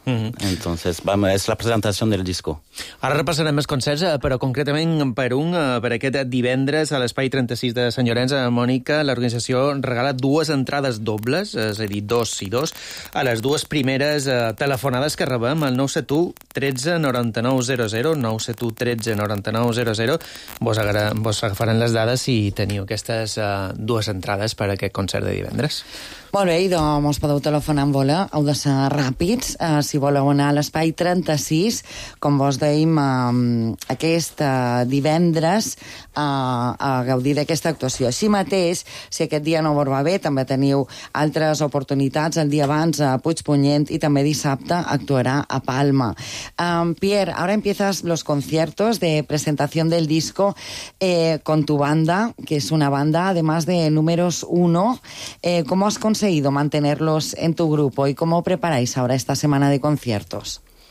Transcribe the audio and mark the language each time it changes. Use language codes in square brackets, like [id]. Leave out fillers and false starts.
[es] Entonces, vamos, es la presentación del disco. [ca] Ara repassarem més concerts, però concretament per un, per aquest divendres a l'Espai 36 de Sant Llorenç, a Mònica, l'organització regala dues entrades dobles, és a dir, dos i dos, a les dues primeres telefonades que rebem, el 971-139-00, 971-139-00. Vos agafaran les dades si teniu aquestes dues entrades per a aquest concert de divendres. Molt bé, idò, mos podeu telefonar en vola, heu de ser ràpids, si voleu anar a l'Espai 36, com vos dèiem, aquest divendres a gaudir d'aquesta actuació. Així mateix, si aquest dia no vos va bé, també teniu altres oportunitats el dia abans a Puigpunyent, i també dissabte actuarà a Palma. [es] Pierre, ahora empiezas los conciertos de presentación del disco con tu banda, que es una banda además de números uno. ¿Cómo has conseguido mantenerlos en tu grupo y cómo preparáis ahora esta semana de conciertos?